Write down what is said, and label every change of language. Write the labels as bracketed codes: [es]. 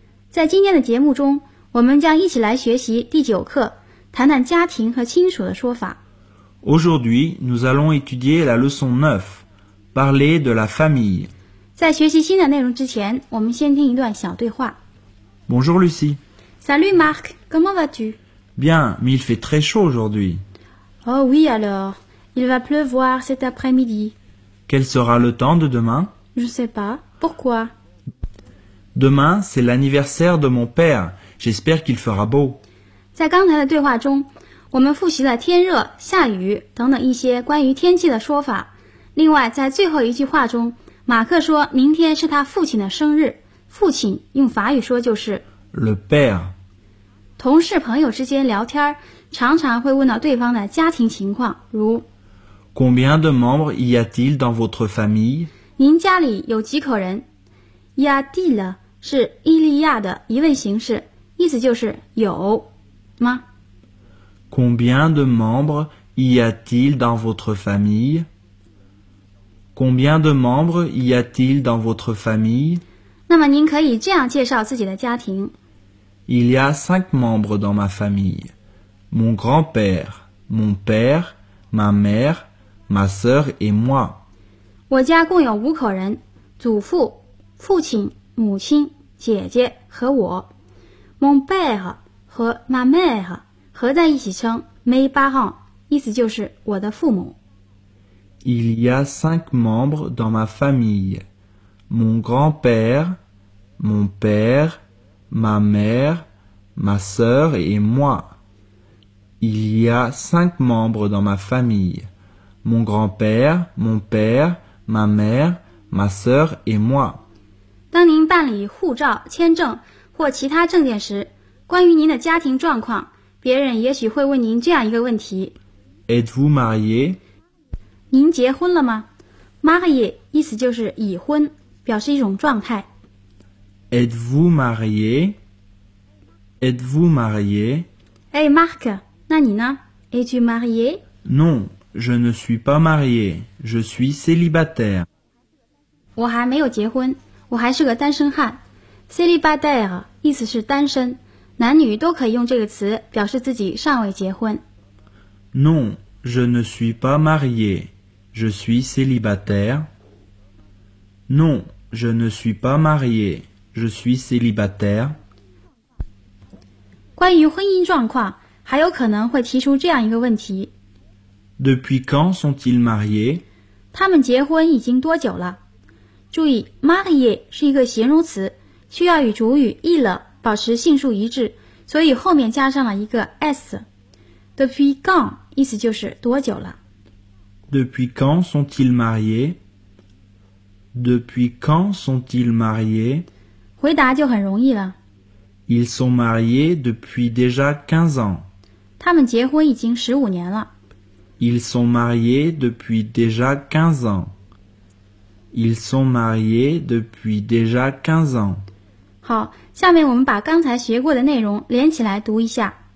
[zh] 在今天的节目中，我们将一起来学习第九课，谈谈家庭和亲属的说法。 [fr] Aujourd'hui, nous allons étudier la leçon 9, parler de la famille。 [zh] 在学习新的内容之前，我们先听一段小对话。 [fr] Bonjour Lucie。 Salut Marc, comment vas-tu? Bien, mais il fait très chaud aujourd'hui。 Oh oui alors, il va pleuvoir cet après-midi. Quel sera le temps de demain? Je sais pas, pourquoi? Demain, c'est l'anniversaire de mon père, j'espère qu'il fera beau. [zh] 在刚才的对话中，我们复习了天热、下雨等等一些关于天气的说法。另外，在最后一句话中，马克说明天是他父亲的生日，父亲用法语说就是 [fr] Le père。 [zh] 同事朋友之间聊天常常会问到对方的家庭情况，如 [fr] Combien de membres y a-t-il dans votre famille? [zh] 您家里有几口人？ [fr] Y a-t-il [zh] 是伊利亚的疑问形式，意思就是有吗？ [fr] Combien de membres y a-t-il dans votre famille? Combien de membres y a-t-il dans votre famille? [zh] 那么您可以这样介绍自己的家庭。 [fr] Il y a 5 membres dans ma famille. Mon grand-père, mon père, ma mère, ma sœur et moi. [zh] 我家共有五口人，祖父、父亲、母亲、姐姐和我。 [fr] Mon père [zh] 和 [fr] ma mère [zh] 合在一起称 [fr] mes parents, [zh] 意思就是我的父母。 [fr] Il y a 5 membres dans ma famille. Mon grand-père, mon père, ma mère, ma sœur et moi. Il y a 5 membres dans ma famille. Mon grand-père, mon père, ma mère, ma sœur et moi. [zh] 当您办理护照、签证或其他证件时，关于您的家庭状况，别人也许会问您这样一个问题。 [fr] Êtes-vous marié? [zh] 您结婚了吗？ Marié 意思就是已婚，表示一种状态。 [fr] Êtes-vous marié? Êtes-vous marié? [zh] Hey Marc, 那你呢？ [fr] Es-tu marié? Non, je ne suis pas marié. Je suis célibataire. [zh] 我还没有结婚，我还是个单身汉。Célibataire 意思是单身，男女都可以用这个词表示自己尚未结婚。 [fr] Non, je ne suis pas marié. Je suis célibataire. Non, je ne suis pas marié. Je suis célibataire. [zh] 关于婚姻状况，还有可能会提出这样一个问题。 [fr] Depuis quand sont-ils mariés? [zh] 他们结婚已经多久了？注意 ，marié 是一个形容词，需要与主语 il 保持性数一致，所以后面加上了一个 s。 [fr] Depuis quand [zh] 意思就是多久了。 [fr] Depuis quand sont-ils mariés? Depuis quand sont-ils mariés? [zh] 回答就很容易了。 [fr] Ils sont mariés depuis déjà 15 ans. [zh] 他们结婚已经15年了。 [fr] Ils sont mariés depuis déjà 15 ans. Ils sont mariés depuis déjà 15 ans. [zh] 好，下面我们把刚才学过的内容连起来读一下。